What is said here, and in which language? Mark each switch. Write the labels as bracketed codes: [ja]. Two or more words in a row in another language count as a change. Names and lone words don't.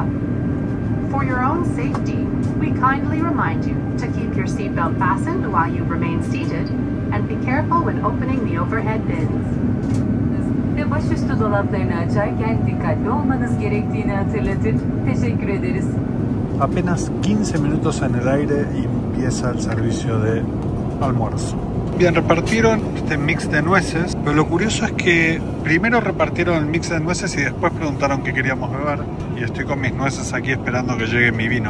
[en] For your own safety, we kindly remind you to keep your seatbelt fastened while you remain seated and be careful when opening the overhead bins. [tr] Ve başüstü dolaplarını açarken dikkatli olmanız gerektiğini hatırlatır. Teşekkür ederiz. [es] Apenas 15 minutos en el aire y empieza el servicio de almuerzo. Bien, repartieron este mix de nueces, pero lo curioso es que primero repartieron el mix de nueces y después preguntaron qué queríamos beber, y estoy con mis nueces aquí esperando que llegue mi vino.